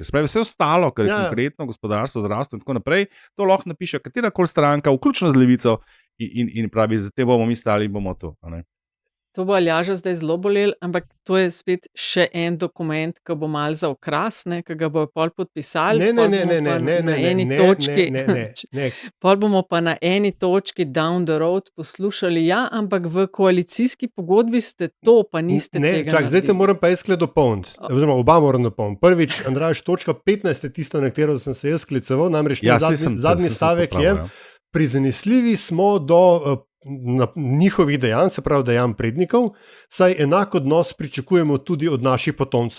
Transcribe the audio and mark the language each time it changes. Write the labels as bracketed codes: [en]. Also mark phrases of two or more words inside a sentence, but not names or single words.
[sl] Spravi, vse ostalo, kar je konkretno, gospodarstvo, zdravstvo in tako naprej, to lahko napiše katerakoli stranka, vključno z Levico, in pravi, za te bomo mi stali in bomo to. A ne? To bo Aljaža zdaj zelo bolel, ampak to je spet še en dokument, ki bo mal za okras, ki ga bojo pol podpisali. Pol bomo pa na eni točki [en] down the road [sl] poslušali, ja, ampak v koalicijski pogodbi ste to, pa niste tega naredili. Zdaj te moram pa jaz dopolniti, oziroma oba moram dopolniti. Prvič, Andraž, točka 15 je tisto, na katero sem se jaz skliceval, namreč zadnji stavek je, prizanesljivi smo do njihovih dejanj, se pravi dejanj prednikov, saj enak odnos pričakujemo tudi od naših potomcev.